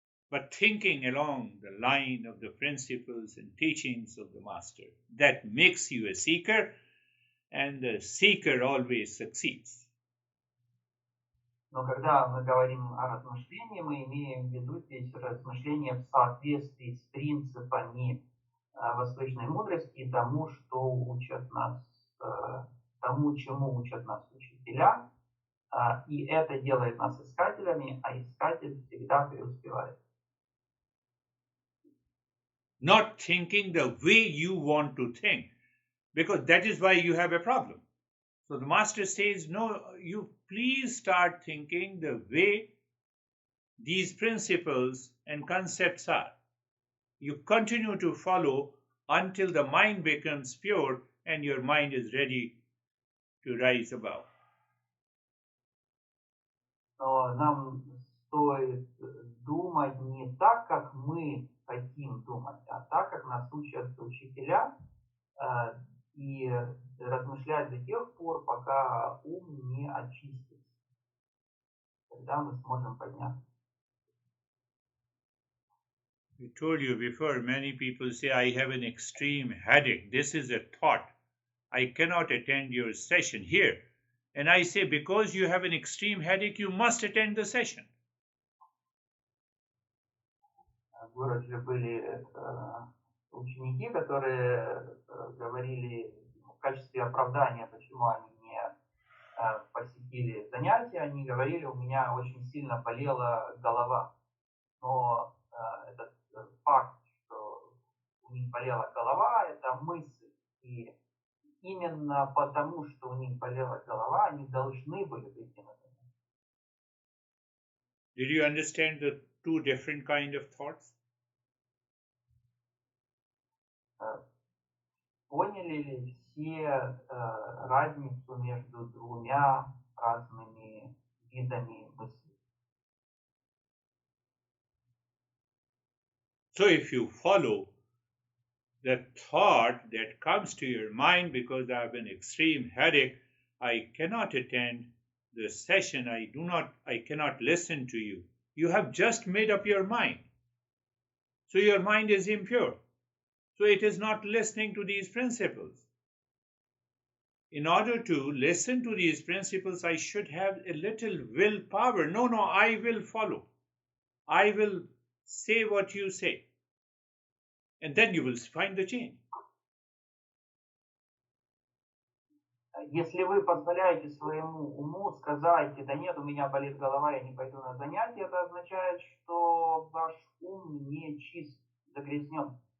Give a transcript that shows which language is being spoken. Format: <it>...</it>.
<en>But thinking along the line of the principles and teachings of the master, that makes you a seeker, and the seeker always succeeds.</en> <ru>Но когда мы говорим о размышлении, мы имеем в виду здесь размышления в соответствии с принципами восточной мудрости и тому, что учат нас, тому, чему учат нас учителя. И это делает нас искателями, а искатель всегда преуспевает.</ru> <en>Not thinking the way you want to think, because that is why you have a problem. So the master says, no, you please start thinking the way these principles and concepts are. You continue to follow until the mind becomes pure and your mind is ready to rise above.</en> <ru>Но нам стоит думать не так, как мы хотим думать, а так, как нас учат учителя, и размышлять до тех пор, пока ум не очистится. Тогда мы сможем подняться.</ru> <en>I told you before, many people say, I have an extreme headache. This is a thought. I cannot attend your session here. And I say, because you have an extreme headache, you must attend the session.</en> <ru>В городе были ученики, которые говорили в качестве оправдания, почему они не посетили занятия, они говорили, у меня очень сильно болела голова. Но этот факт, что у них болела голова, это мысль. И именно потому, что у них болела голова, они должны были прийти на занятия.</ru> <en>Did you understand the two different kind of thoughts?</en> <ru>Поняли ли все разницу между двумя разными видами мыслей?</ru> <en>So if you follow the thought that comes to your mind because I have an extreme headache, I cannot attend the session, I cannot listen to you. You have just made up your mind. So your mind is impure. So it is not listening to these principles. In order to listen to these principles, I should have a little willpower. No, I will follow. I will say what you say. And then you will find the change.</en> <ru>Если вы позволяете своему уму сказать, да нет, у меня болит голова, я не пойду на занятия, это означает, что ваш ум не чист, загрязнен.</ru>